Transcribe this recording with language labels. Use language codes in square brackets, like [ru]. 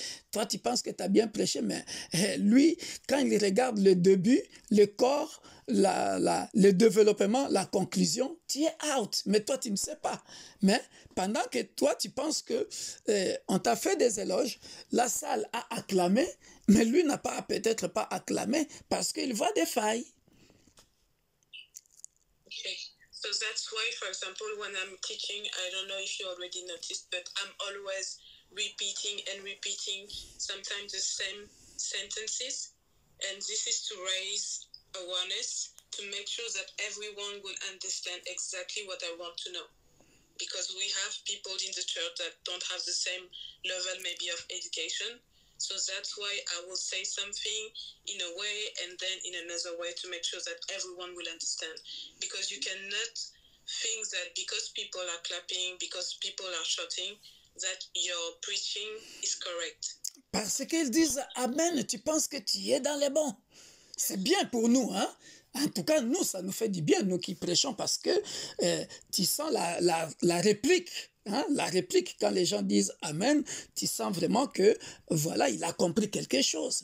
[fr] Toi, tu penses que tu as bien prêché, mais lui, quand il regarde le début, le corps, le développement, la conclusion, tu es out, mais toi, tu ne sais pas. Mais pendant que toi, tu penses que on t'a fait des éloges, la salle a acclamé, mais lui n'a pas peut-être pas acclamé parce qu'il voit des failles. [en] Okay. So that's why, for example, when I'm teaching, I don't know if you already noticed, but I'm always repeating and repeating sometimes the same sentences. And this is to raise awareness, to make sure that everyone will understand exactly what I want to know. Because we have people in the church that don't have the same level maybe of education. So that's why I will say something in a way and then in another way to make sure that everyone will understand. Because you cannot think that because people are clapping, because people are shouting, that your preaching is correct. [fr] Parce qu'ils disent Amen, tu penses que tu es dans les bons. C'est bien pour nous, hein? En tout cas, nous, ça nous fait du bien, nous qui prêchons, parce que tu sens la réplique. Hein, la réplique, quand les gens disent Amen, tu sens vraiment que, voilà, il a compris quelque chose.